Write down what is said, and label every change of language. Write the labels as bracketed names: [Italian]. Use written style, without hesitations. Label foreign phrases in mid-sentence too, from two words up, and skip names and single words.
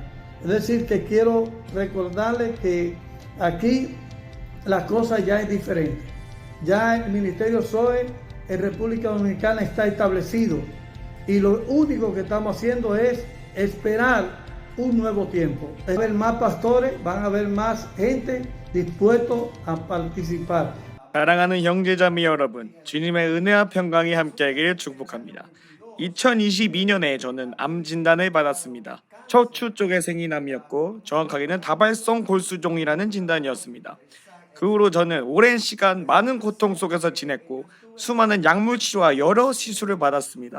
[Spanish] Es decir, que quiero recordarles que aquí la cosa ya es diferente. Ya el Ministerio Zoe en República Dominicana está establecido y lo único que estamos haciendo es esperar un nuevo tiempo. Va a haber más pastores, van a haber más gente dispuesto a participar. [Korean] 사랑하는 형제자매 여러분, 주님의 은혜와 평강이 함께하기를 축복합니다. 2022년에 저는 암 진단을 받았습니다. 척추 쪽에 생긴 암이었고 정확하게는 다발성 골수종이라는 진단이었습니다. 그 후로 저는 오랜 시간 많은 고통 속에서 지냈고 수많은 약물 치료와 여러 시술을 받았습니다.